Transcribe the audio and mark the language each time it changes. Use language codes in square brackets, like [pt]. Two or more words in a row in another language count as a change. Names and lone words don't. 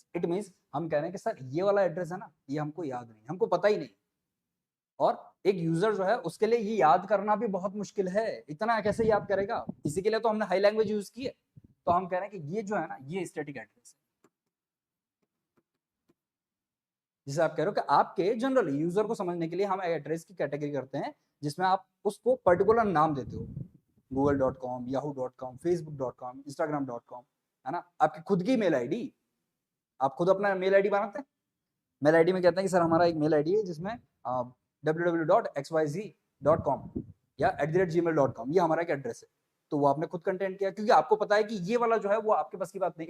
[en] it means [hi] हम कह रहे हैं कि सर ये वाला एड्रेस है ना, ये हमको याद नहीं, हमको पता ही नहीं, और एक यूजर जो है उसके लिए ये याद करना भी बहुत मुश्किल है, इतना कैसे याद करेगा। इसी के लिए तो हमने [en] high language [hi] यूज की है। तो हम कह रहे हैं कि ये जो है ना, ये [en] static address [hi] है। जिसे आप कह रहे हो कि आपके [en] general user [hi] को समझने के लिए हम एड्रेस की कैटेगरी करते हैं जिसमें आप उसको पर्टिकुलर नाम देते हो, google.com, yahoo.com, facebook.com, instagram.com, है ना, आपकी खुद की [en] mail ID. [hi] आप खुद अपना [en] mail ID [hi] बनाते हैं, [en] mail ID [hi] में कहते हैं कि सर हमारा एक [en] mail ID [hi] है जिसमें www.xyz.com या @gmail.com, ये हमारा एक एड्रेस है। तो वो आपने खुद कंटेंट किया क्योंकि आपको पता है कि ये वाला जो है वो आपके पास की बात नहीं।